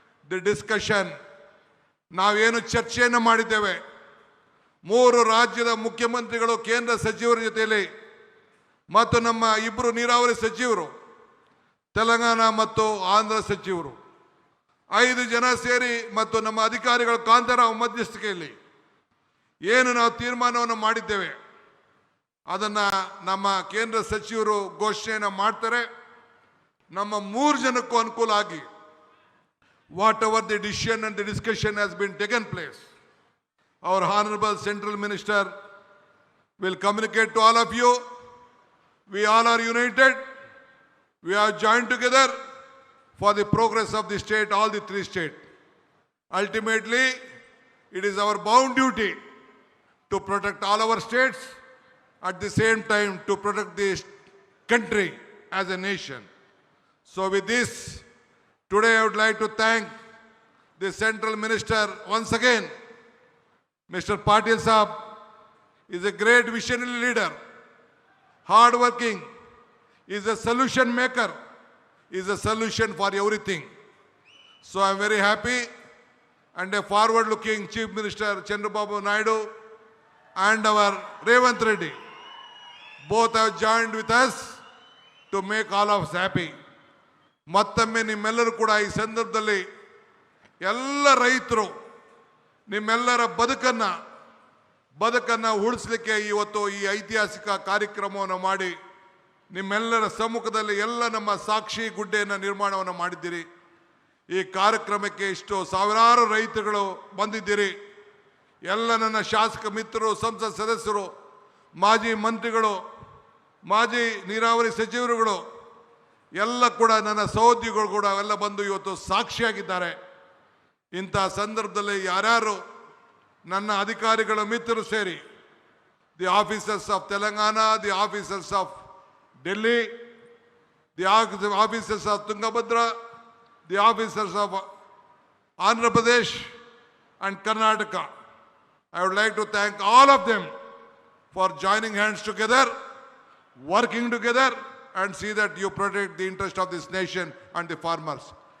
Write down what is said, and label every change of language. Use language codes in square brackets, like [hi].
[kn] The discussion, ನಾವೇನು ಚರ್ಚೆಯನ್ನು ಮಾಡಿದ್ದೇವೆ, 3 ರಾಜ್ಯದ ಮುಖ್ಯಮಂತ್ರಿಗಳು, ಕೇಂದ್ರ ಸಚಿವರ ಜೊತೆಯಲ್ಲಿ ಮತ್ತು ನಮ್ಮ 2 ನೀರಾವರಿ ಸಚಿವರು, ತೆಲಂಗಾಣ ಮತ್ತು ಆಂಧ್ರ ಸಚಿವರು, 5 ಜನ ಸೇರಿ ಮತ್ತು ನಮ್ಮ ಅಧಿಕಾರಿಗಳ ಕಾಂತರಾವ್ ಮಧ್ಯಸ್ಥಿಕೆಯಲ್ಲಿ ಏನು ನಾವು ತೀರ್ಮಾನವನ್ನು ಮಾಡಿದ್ದೇವೆ ಅದನ್ನು ನಮ್ಮ ಕೇಂದ್ರ ಸಚಿವರು ಘೋಷಣೆಯನ್ನು ಮಾಡ್ತಾರೆ. ನಮ್ಮ 3 ಜನಕ್ಕೂ ಅನುಕೂಲ ಆಗಿ, [en] Whatever the decision and the discussion has been taken place, Our Honorable Central Minister will communicate to all of you. We all are united. We are joined together for the progress of the state, all the three states. Ultimately, it is our bound duty to protect all our states, at the same time to protect the country as a nation. So with this, today I would like to thank the Central Minister once again. Mr. Patil Saab is a great visionary leader, hard-working, is a solution maker, is a solution for everything. So I am very happy, and a forward-looking Chief Minister Chandrababu Naidu and our Revanth Reddy both have joined with us to make all of us happy. [kn] ಮತ್ತೊಮ್ಮೆ ನಿಮ್ಮೆಲ್ಲರೂ ಕೂಡ ಈ ಸಂದರ್ಭದಲ್ಲಿ ಎಲ್ಲ ರೈತರು ನಿಮ್ಮೆಲ್ಲರ ಬದುಕನ್ನು ಉಳಿಸಲಿಕ್ಕೆ ಇವತ್ತು ಈ ಐತಿಹಾಸಿಕ ಕಾರ್ಯಕ್ರಮವನ್ನು ಮಾಡಿ ನಿಮ್ಮೆಲ್ಲರ ಸಮ್ಮುಖದಲ್ಲಿ ಎಲ್ಲ ನಮ್ಮ ಸಾಕ್ಷಿ ಗುಡ್ಡೆಯನ್ನು ನಿರ್ಮಾಣವನ್ನು ಮಾಡಿದ್ದೀರಿ. ಈ ಕಾರ್ಯಕ್ರಮಕ್ಕೆ ಇಷ್ಟು ಸಾವಿರಾರು ರೈತರುಗಳು ಬಂದಿದ್ದೀರಿ. ಎಲ್ಲ ನನ್ನ ಶಾಸಕ ಮಿತ್ರರು, ಸಂಸತ್ ಸದಸ್ಯರು, ಮಾಜಿ ಮಂತ್ರಿಗಳು, ಮಾಜಿ ನೀರಾವರಿ ಸಚಿವರುಗಳು ಎಲ್ಲ ಕೂಡ ನನ್ನ ಸಹೋದ್ಯೋಗಿಗಳು ಕೂಡ ಎಲ್ಲ ಬಂದು ಇವತ್ತು ಸಾಕ್ಷಿಯಾಗಿದ್ದಾರೆ. ಇಂಥ ಸಂದರ್ಭದಲ್ಲಿ ಯಾರ್ಯಾರು ನನ್ನ ಅಧಿಕಾರಿಗಳ ಮಿತ್ರರು ಸೇರಿ, [en] The officers of Telangana, the officers of Delhi, the officers of Tungabhadra, the officers of Andhra Pradesh and Karnataka, I would like to thank all of them for joining hands together, working together, and see that you protect the interest of this nation and the farmers.